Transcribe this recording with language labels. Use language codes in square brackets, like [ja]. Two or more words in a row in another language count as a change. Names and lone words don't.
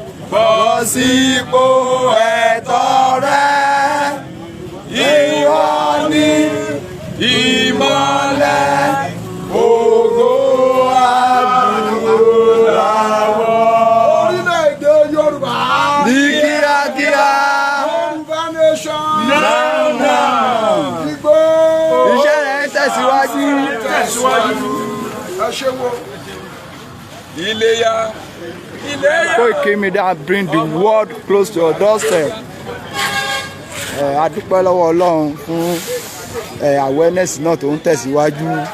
[yo] Bọ́ sípò ẹ̀tọ́ rẹ, ìwọ ni ìmọ́lẹ̀ ògo adúláwọ̀. Orílẹ̀-èdè Yorùbá. Ní kíákíá. [en] Yorùbá nation. Now, now. [yo] Igbó. Iṣẹ́ rẹ̀ ń tẹ̀síwájú. Tẹ̀síwájú. Ẹ ṣe wo. Iléyá. Iléyá. [en] Koiki Media bring the world close to your doorstep. [yo] Ẹ, a dúpẹ́ lọ́wọ́ Ọlọ́run fún, ẹ, awareness náà tó ń tẹ̀síwájú.